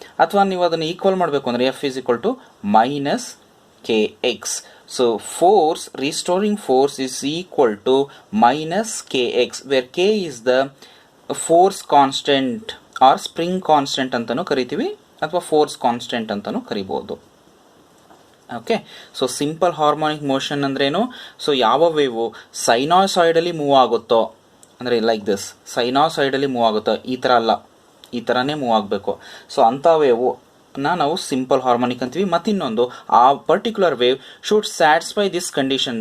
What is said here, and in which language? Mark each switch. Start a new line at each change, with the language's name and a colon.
Kannada: ಅಥವಾ ನೀವು ಅದನ್ನು ಈಕ್ವಲ್ ಮಾಡಬೇಕು ಅಂದರೆ F is equal to minus kx.
English: So restoring force is equal to minus kx, where k is the force constant or spring constant
Kannada: ಅಂತನೂ ಕರಿತೀವಿ, ಅಥವಾ ಫೋರ್ಸ್ ಕಾನ್ಸ್ಟೆಂಟ್ ಅಂತನೂ ಕರಿಬಹುದು.
English: Okay, so simple harmonic motion ಅಂದ್ರೇನು?
Kannada: So ಯಾವ wave ಸೈನಾಸಾಯ್ಡಲಿ move ಆಗುತ್ತೋ ಅಂದರೆ like this, ಸೈನಾಸಾಯ್ಡಲಿ move ಆಗುತ್ತೋ, ಈ ಥರ ಅಲ್ಲ, ಈ ಥರನೇ ಮೂವ್ ಆಗಬೇಕು. ಸೊ ಅಂಥ ವೇವು ನಾವು ಸಿಂಪಲ್ ಹಾರ್ಮೋನಿಕ್ ಅಂತೀವಿ.
English: ಮತ್ತಿನ್ನೊಂದು, ಆ particular wave should satisfy this condition.